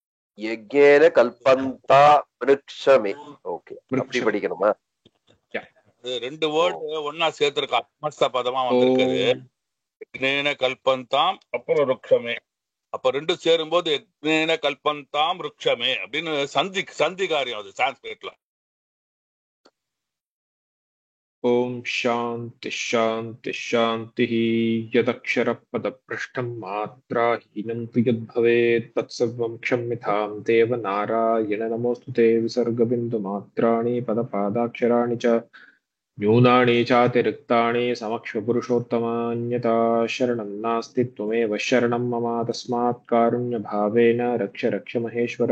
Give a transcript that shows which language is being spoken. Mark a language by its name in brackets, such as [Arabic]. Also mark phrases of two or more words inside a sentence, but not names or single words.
[Sanskrit] यज्ञेन कल्पन्ता मृक्षमे [Tamil] ஓகே அப்படி படிக்கணுமா ரெண்டு வேர்டு ஒன்னா சேர்த்திருக்கா, சமஸ்த பதமா வந்திருக்குது. [Sanskrit] यज्ञेन कल्पन्ताम् [Tamil] அப்புறம் ருக்ஷமே. அப்ப ரெண்டும் சேரும்போது [Sanskrit] यज्ञेन कल्पन्ताम् ऋक्षमे [Tamil] அப்படின்னு சந்தி காரியம் அது சான்ஸ்கிரிட்ல. [Sanskrit] ओम शांति शांति शांति। यदक्षरपदभ्रष्टं मात्राहीनं तु यद्भवेत् तत्सर्वं क्षम्यतां देव नारायण नमोस्तुते। विसर्गबिन्दुमात्राणि पदपादाक्षराणि च न्यूनानि चातिरिक्तानि समक्षपुरुषोत्तमान्यथा शरणं नास्ति त्वमेव शरणं मम तस्मात् कारुण्यभावेन रक्ष रक्ष महेश्वर।